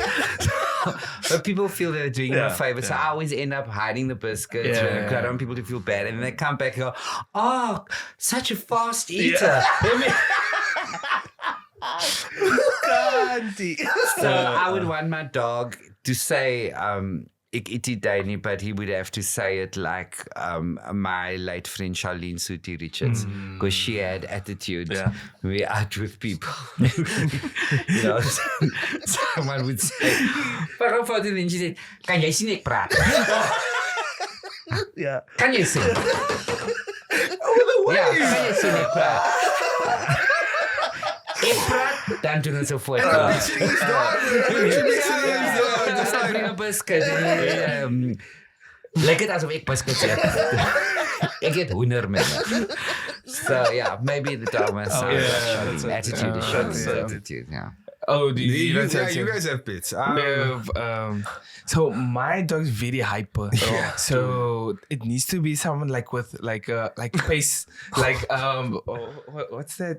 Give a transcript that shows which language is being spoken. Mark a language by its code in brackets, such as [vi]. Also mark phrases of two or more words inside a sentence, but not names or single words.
[en] But people feel they're doing me a favor, so I always end up hiding the biscuits. I don't want people to feel bad, and then they come back and go, "Oh, such a fast eater." So I would want my dog to say [af] "Ek eet die Danny," [en] but he would have to say it like my late friend Charlene Suti Richards, because she had attitude. We're out with people. You know, someone would say, [af] "Waarom fout jy?" [en] And she said, [af] "Kan jy sien ek praat?" [en] Yeah. [af] Kan jy sien? Ja, kan jy sien ek praat? Ek praat, dan doen ons so voort. [en] Just like bring a biscuit. Like it [af] alsof ek biscuits eet. Ek eet hoender met my. [en] So yeah, maybe the dog must attitude is showing attitude. Yeah. Oh, you guys have pets. So my dog's very hyper. So it needs to be someone like with like pace, like what's that?